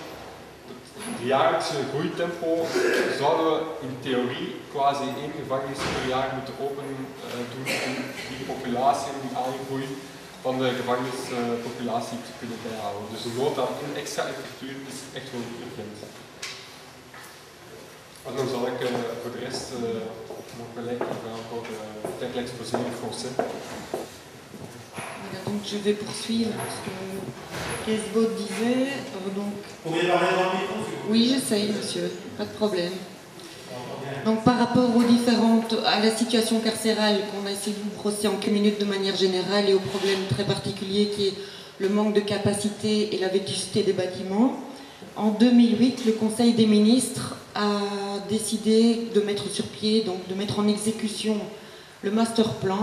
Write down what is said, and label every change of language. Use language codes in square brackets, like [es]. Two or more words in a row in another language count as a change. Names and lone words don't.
[nl] Het jaarlijkse groeitempo zouden we in theorie quasi 1 gevangenis per jaar moeten open doen om die populatie en die aangroei van de gevangenispopulatie te kunnen bijhouden. Dus de nood aan extra infrastructuur is echt wel urgent. En dan zal ik voor de rest nog gelijk voor [fr] l'exposé en français. Voilà, donc je vais poursuivre ce que Kesbot disait. Donc... Vous pouvez parler dans le micro? Oui, j'essaye, monsieur, pas de problème. Donc par rapport à la situation carcérale qu'on a essayé de vous brosser en quelques minutes de manière générale et au problème très particulier qui est le manque de capacité et la vétusté des bâtiments, en 2008, le Conseil des ministres a décidé de mettre sur pied, donc de mettre en exécution le [en] master plan.